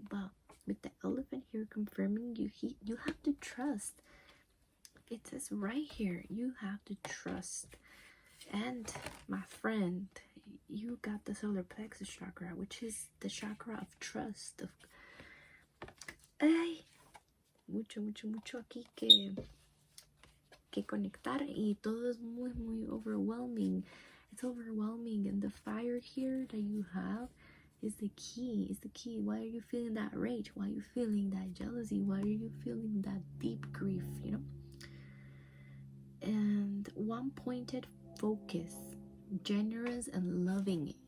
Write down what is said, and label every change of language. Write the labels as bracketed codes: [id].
[en] But with the elephant here confirming you have to trust. It says right here, you have to trust. And my friend, you got the solar plexus chakra, which is the chakra of trust. [es] Ay, mucho aquí que conectar, y todo es muy overwhelming. [en] It's overwhelming, and the fire here that you have is the key. Why are you feeling that rage? Why are you feeling that jealousy? Why are you feeling that deep grief, you know? And one pointed focus, generous and loving.